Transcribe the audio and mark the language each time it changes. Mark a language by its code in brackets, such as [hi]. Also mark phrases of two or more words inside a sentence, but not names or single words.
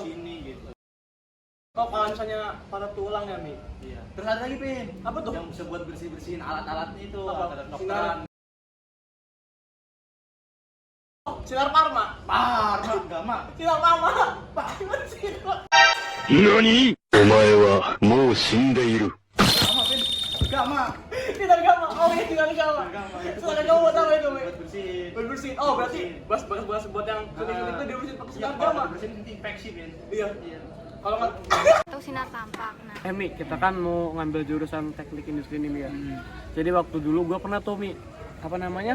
[id] sini gitu. Oh, kalau misalnya patah tulang ya, Mi. Iya. Terus ada lagi, Pin. Apa tuh? Yang bisa buat bersih-bersihin alat-alatnya itu, Apa? alat dokteran. Sinar Parma. Gamma. Sinar Parma. Pak, gimana sih? [ja] 何お前はもう死んでいる。 [id] Gamma. Sinar gamma. Oh, iya, sinar gamma. Sinar gamma buat apa itu, Mi? Buat bersihin. Buat bersihin. Oh, berarti bekas buat yang kuning-kuning itu dia bersihin pakai sinar gamma. Bersihin nanti infeksi, Pin. Iya. Kalau nggak Atau sinar tampak. Nah, Mi, kita kan mau ngambil jurusan teknik industri ini, Mi ya. Jadi waktu dulu gua pernah tuh, Mi, apa namanya?